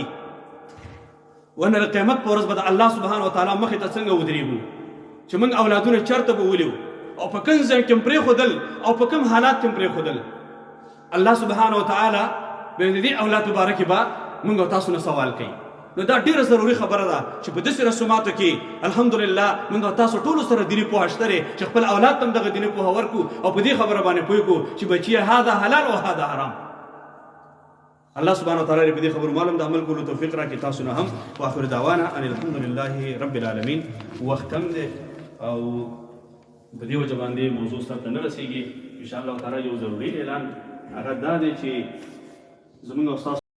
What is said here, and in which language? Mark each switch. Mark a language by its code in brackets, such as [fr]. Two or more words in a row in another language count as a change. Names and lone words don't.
[ps] ونه د قیامت په ورځ به د [ar] الله سبحانه وتعالی [ps] مخې ته څنګه ودرېږو چې موږ اولادونه چېرته به ولیو او په کوم ځای کې هم پرېښودل او په کوم حالات کې هم پرېښودل. [ar] الله سبحانه وتعالی [ps] به د دې اولاد په باره کې به موږ او تاسو نه سوال کوي. نو دا ډیره ضروري خبره ده چې په داسې رسوماتو کې الحمدلله موږ تاسو ټولو سره دیني پوهه شته دی چې خپل اولاد ته هم دغه دیني پوهه ورکړو او په دې خبره باندې پوه کړو چې بچیه [ar] هذا حلال [ps] او [ar] هذا حرام. الله سبحانه وتعالى [ps] دې په دې خبرو معلوم د عمل کولو توفیق راکړي تاسو نه هم. [ar] واخر دعوانا ان الحمد لله رب العالمین. [ps] وخت کم دی او په دې وجه باندې موضوع سره ته نه رسېږي. [ar] ان شاء الله تعالی [ps] یو ضروري اعلان هغه دا دی چې زموږ استاد